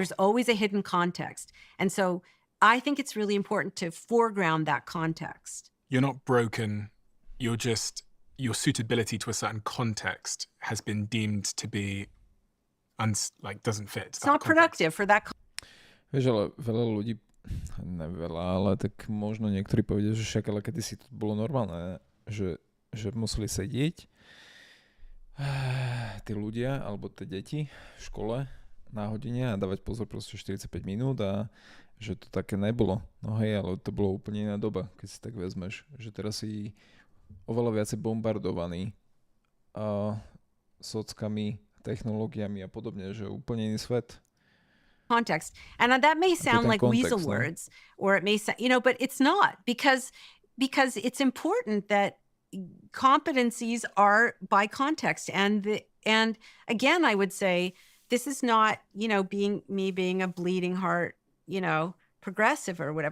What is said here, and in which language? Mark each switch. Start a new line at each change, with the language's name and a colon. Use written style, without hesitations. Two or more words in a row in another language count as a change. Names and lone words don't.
English: There's always a hidden context. And so I think it's really important to foreground that context. You're not broken. You're just, your suitability to a certain context has been deemed to be doesn't fit. It's not productive for that context.
Slovak: Vieš, ale veľa ľudí, neveľa, ale tak možno niektorí povedia, že však, ale kedysi to bolo normálne, že museli sedieť tí ľudia, alebo tie deti v škole na hodine a dávať pozor proste 45 minút a že to také nebolo. No hej, ale to bolo úplne iná doba, keď si tak vezmeš, že teraz si oveľa viacej bombardovaný sockami, technológiami a podobne, že úplne iný svet.
English: Context. And that may sound like weasel words, or it may sound, but it's not because it's important that competencies are by context. And again, I would say this is not, being a bleeding heart, progressive or whatever.